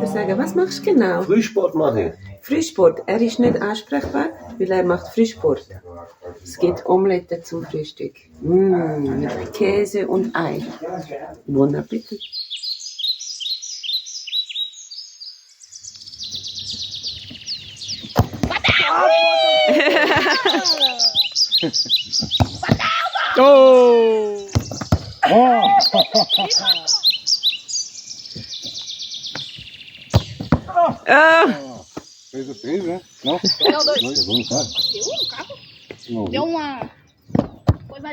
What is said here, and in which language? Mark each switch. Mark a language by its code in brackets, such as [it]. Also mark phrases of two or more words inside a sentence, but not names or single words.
[de] sagen, was machst du genau? Frühsport mache ich. Frühsport. Er ist nicht ansprechbar, weil er macht Frühsport. Es gibt Omelette zum Frühstück. Mit Käse und Ei. [fr] Bon Appetit. [de] Oh! [pt] Oh! Fez o 3, né? Não? Deu 2. Pegou no carro? Deu no carro? Não. Deu uma coisa de...